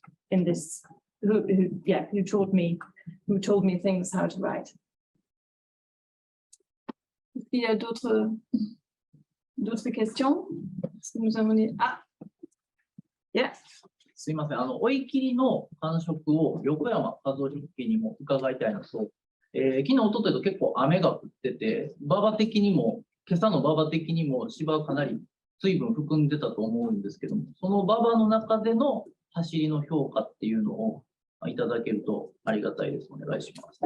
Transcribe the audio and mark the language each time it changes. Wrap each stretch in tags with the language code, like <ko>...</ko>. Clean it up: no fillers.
<fr>In this, who told me things how to write. Est-ce qu'il y a d'autres questions? Est-ce que nous avons dit...</fr> <en>Ah, yeah.</en> <ja>すみません、追い切りの感触を横山和生ジョッキーにも伺いたいのと、昨日、おとといと結構雨が降ってて、馬場的にも、今朝の馬場的にも芝はかなり水分含んでたと思うんですけども、その馬場の中での走りの評価っていうのをいただけるとありがたいです。お願いします。</ja>